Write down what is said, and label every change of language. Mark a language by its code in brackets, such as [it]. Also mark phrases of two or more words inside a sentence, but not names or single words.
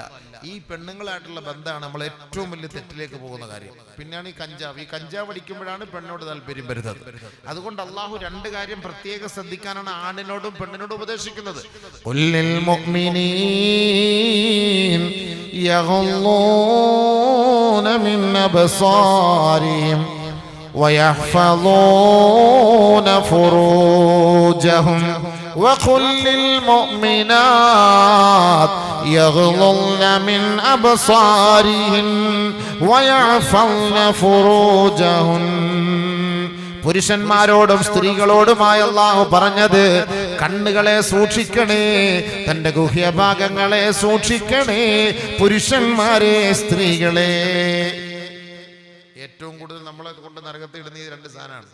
[ml] ഈ പെണ്ണുങ്ങളായിട്ടുള്ള ബന്ധമാണ് നമ്മൾ ഏറ്റവും വലിയ തെറ്റിലേക്ക് പോകുന്ന കാര്യം. പിന്നെയാണ് ഈ കഞ്ചാവ് അടിക്കുമ്പോഴാണ് പെണ്ണോട് താല്പര്യം വരുന്നത്. അതുകൊണ്ട് അള്ളാഹു രണ്ട് കാര്യം പ്രത്യേകം ശ്രദ്ധിക്കാനാണ് ആണിനോടും പെണ്ണിനോടും ഉപദേശിക്കുന്നത്. [ar] قل للمؤمنين يغضون من أبصارهم ويحفظون فروجهم وقل للمؤمنات يغضضن من أبصارهن ويحفظن فروجهن. [ml] പുരുഷന്മാരോടും സ്ത്രീകളോടുമായി അല്ലാഹു പറഞ്ഞത് കണ്ണുകളെ സൂക്ഷിക്കണേ, തന്റെ ഗുഹ്യഭാഗങ്ങളെ സൂക്ഷിക്കണേ. പുരുഷന്മാരെ, സ്ത്രീകളെ. ഏറ്റവും കൂടുതൽ നമ്മളെ കൊണ്ട് നരകത്തിൽ ഇടുന്ന ഈ രണ്ട് സാധനമാണ്.